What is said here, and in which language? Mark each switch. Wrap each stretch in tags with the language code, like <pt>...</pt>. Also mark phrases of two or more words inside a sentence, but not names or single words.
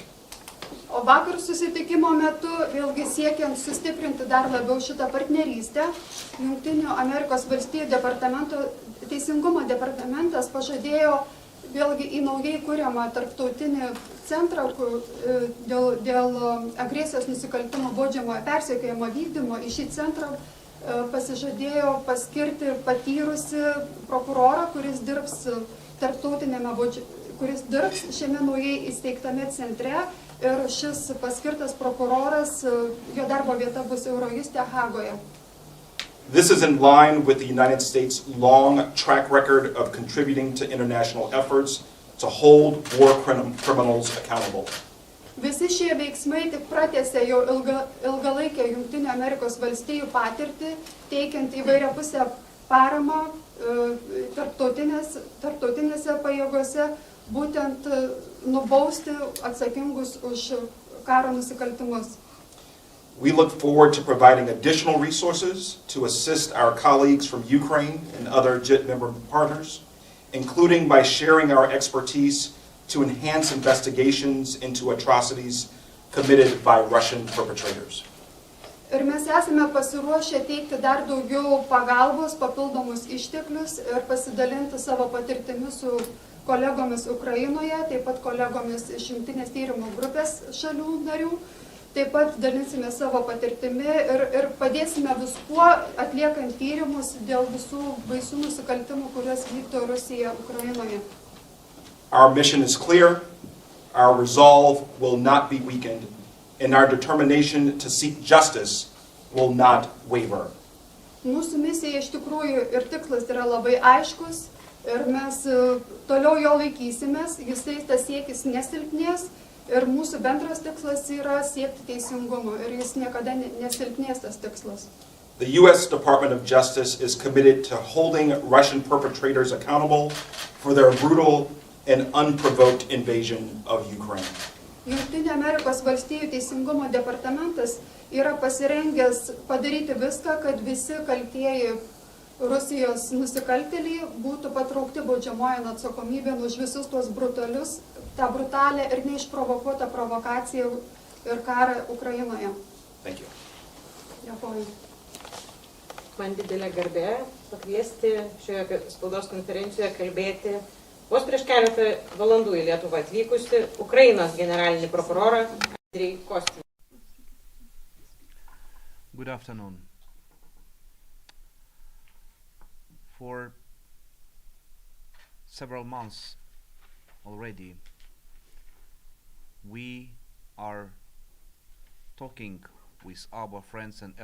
<lt>O vakar susitikimo metu, vėlgi siekiant sustiprinti dar labiau šitą partnerystę, Jungtinių Amerikos Valstijų teisingumo departamentas pažadėjo vėlgi į naujai kuriamą tarptautinį centrą dėl agresijos nusikaltimo baudžiamojo persekiojimo vykdymo. Į šį centrą pasižadėjo paskirti patyrusi prokurorą, kuris dirbs šiame naujai įsteigtame centre. Ir šis paskirtas prokuroras, jo darbo vieta bus Eurojuste Hagoje.</lt> <en>This is in line with the United States' long track record of contributing to international efforts to hold war criminals accountable.</en> <lt>Visi šie veiksmai tik pratęsė jau ilgalaikę Jungtinių Amerikos Valstijų patirtį, teikiant įvairiapusę paramą tarptautinėse pajėgose, būtent nubausti atsakingus už karo nusikaltimus.</lt> <en>We look forward to providing additional resources to assist our colleagues from Ukraine and other JIT member partners, including by sharing our expertise to enhance investigations into atrocities committed by Russian perpetrators.</en> <lt>Ir mes esame pasiruošę teikti dar daugiau pagalbos, papildomus išteklius ir pasidalinti savo patirtimi su kolegomis Ukrainoje, taip pat kolegomis iš jungtinės tyrimo grupės šalių narių. Taip pat dalinsime savo patirtimi ir padėsime viskuo atliekant tyrimus dėl visų baisių nusikaltimų, kuriuos vykdo Rusija Ukrainoje.</lt> <en>Our mission is clear, our resolve will not be weakened, and our determination to seek justice will not waver.</en> <lt>Mūsų misija iš tikrųjų ir tikslas yra labai aiškus ir mes toliau jo laikysimės, jisai tas siekis nesilpnės ir mūsų bendras tikslas yra siekti teisingumo ir jis niekada nesilpnės tas tikslas.</lt> <en>The U.S. Department of Justice is committed to holding Russian perpetrators accountable for their brutal and unprovoked invasion of Ukraine.</en> <lt>Jungtinių Amerikos Valstijų teisingumo departamentas yra pasirengęs padaryti viską, kad visi kaltieji Rusijos nusikaltėliai būtų patraukti baudžiamojon atsakomybėn už visus tuos brutalius, tą brutalę ir neišprovokuotą provokaciją ir karą Ukrainoje.</lt> <en>Thank you.</en> <lt>Dėkoju. Man didelė garbė pakviesti šioje spaudos konferencijoje kalbėti vos prieš keletą valandų į Lietuvą atvykusi Ukrainos generalinį prokurorą Andriy Kostin.</lt> <en>Good afternoon. For several months already, we are talking with our friends and</en>